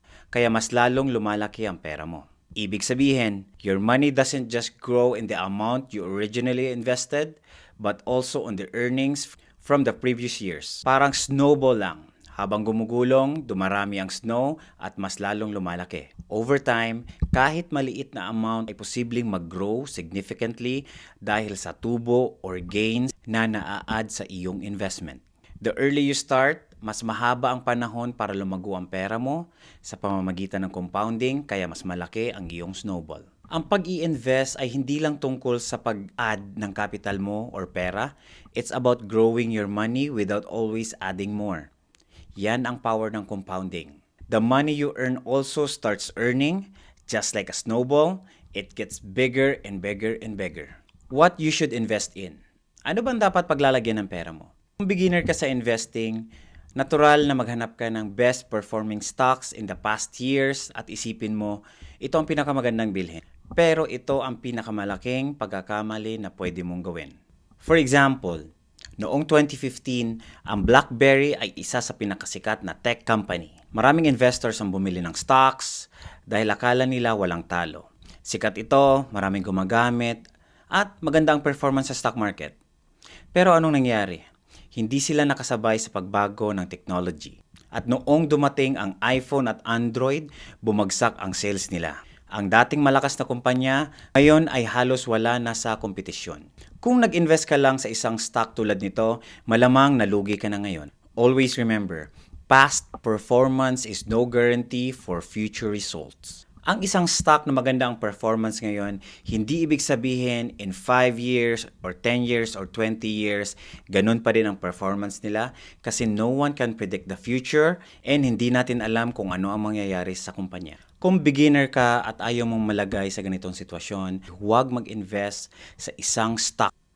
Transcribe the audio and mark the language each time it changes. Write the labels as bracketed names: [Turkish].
[Filipino] Kaya mas lalong lumalaki ang pera mo. Ibig sabihin, [English] your money doesn't just grow in the amount you originally invested, but also on the earnings from the previous years. [Filipino] Parang snowball lang. Habang gumugulong, dumarami ang snow at mas lalong lumalaki. Over time, kahit maliit na amount ay posibleng mag-grow significantly dahil sa tubo or gains na naa-add sa iyong investment. [English] The early you start, [Filipino] mas mahaba ang panahon para lumago ang pera mo sa pamamagitan ng compounding kaya mas malaki ang iyong snowball. Ang pag-i-invest ay hindi lang tungkol sa pag-add ng capital mo or pera. [English] It's about growing your money without always adding more. [Filipino] Yan ang power ng compounding. [English] The money you earn also starts earning, just like a snowball, it gets bigger and bigger and bigger. What you should invest in? [Filipino] Ano bang dapat paglalagyan ng pera mo? Kung beginner ka sa investing, natural na maghanap ka ng [English] best performing stocks in the past years [Filipino] at isipin mo, ito ang pinakamagandang bilhin. Pero ito ang pinakamalaking pagkakamali na pwede mong gawin. [English] For example, [Filipino] noong 2015, ang BlackBerry ay isa sa pinakasikat na tech company. Maraming investors ang bumili ng stocks dahil akala nila walang talo. Sikat ito, maraming gumagamit, at maganda ang performance sa stock market. Pero anong nangyari? Hindi sila nakasabay sa pagbago ng technology. At noong dumating ang iPhone at Android, bumagsak ang sales nila. Ang dating malakas na kumpanya, ngayon ay halos wala na sa kompetisyon. Kung nag-invest ka lang sa isang stock tulad nito, malamang nalugi ka na ngayon. [English] Always remember, past performance is no guarantee for future results. [Filipino] Ang isang stock na maganda ang performance ngayon, hindi ibig sabihin [English] in 5 years or 10 years or 20 years, [Filipino] ganun pa rin ang performance nila kasi [English] no one can predict the future [Filipino] and hindi natin alam kung ano ang mangyayari sa kumpanya. Kung beginner ka at ayaw mong malagay sa ganitong sitwasyon, huwag mag-invest sa isang stock.